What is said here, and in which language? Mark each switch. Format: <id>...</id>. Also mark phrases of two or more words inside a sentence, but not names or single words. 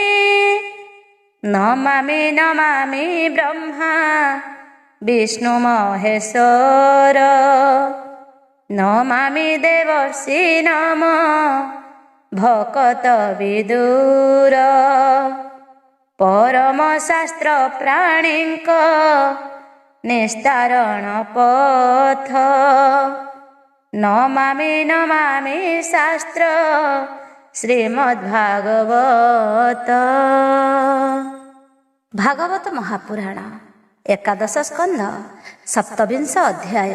<or>ନମାମି ନମାମି ବ୍ରହ୍ମା ବିଷ୍ଣୁ ମହେଶ୍ୱର ନମାମି ଦେବର୍ଷି ନମ ଭକତ ବିଦୁର। ପରମ ଶାସ୍ତ୍ର ପ୍ରାଣୀଙ୍କ ନିସ୍ତାରଣ ପଥ। ନମାମି ଶାସ୍ତ୍ର ଶ୍ରୀମଦ୍ଭାଗବତ। ଭାଗବତ ମହାପୁରାଣ ଏକାଦଶ ସ୍କନ୍ଧ ସପ୍ତବିଂଶ ଅଧ୍ୟାୟ।</or>